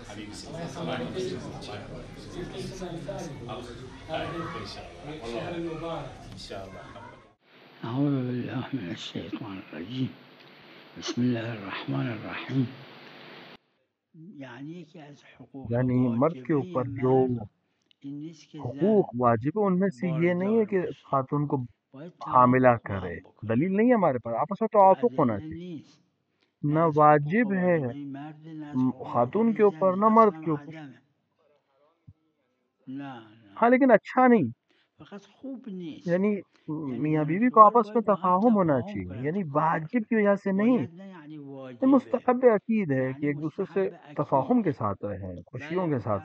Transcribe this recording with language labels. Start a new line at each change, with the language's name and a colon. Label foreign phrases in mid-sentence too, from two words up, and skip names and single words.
Arabic: أعوذ بالله من الشيطان الرجيم بسم الله الرحمن الرحیم.
Urdu: یعنی کہ
Persian: از حقوق
Urdu: یعنی مرد کے
Persian: واجبہ
Urdu: اوپر جو
Persian: مرد این نیست که حقوق زن
Urdu: واجب ہے ان میں سے یہ نہیں ہے
Persian: باردار
Urdu: کہ
Persian: باشه،
Urdu: خاتون کو
Persian: باید
Urdu: حاملہ
Persian: توافق با
Urdu: کرے.
Persian: هم بکنه.
Urdu: دلیل نہیں ہے ہمارے پاس، آپس میں تو توافق ہونا
Persian: ادله
Urdu: چاہیے.
Persian: نیست،
Urdu: نہ
Persian: نه از حقوق
Urdu: واجب ہے
Persian: واجبه مرد، نه از حقوق
Urdu: خاتون کے
Persian: واجبه
Urdu: اوپر،
Persian: زن،
Urdu: نہ مرد
Persian: اصلا
Urdu: کے اوپر.
Persian: عدمه. نه نه،
Urdu: ہاں لیکن اچھا نہیں.
Persian: فقط خوب نیست.
Urdu: یعنی یعنی میاں
Persian: زن و
Urdu: بیوی کو
Persian: شوهر
Urdu: آپس میں
Persian: باید با هم
Urdu: تفاہم ہونا
Persian: تفاهم
Urdu: چاہیے،
Persian: کنن
Urdu: یعنی
Persian: تو کار
Urdu: واجب
Persian: اصلا
Urdu: کی وجہ سے نہیں.
Persian: باید، نه یعنی
Urdu: یہ
Persian: واجبه،
Urdu: مستحب عقید ہے کہ یعنی ایک دوسرے سے
Persian: مستحب اکید.
Urdu: تفاہم کے ساتھ رہیں، خوشیوں
Persian: بله
Urdu: کے ساتھ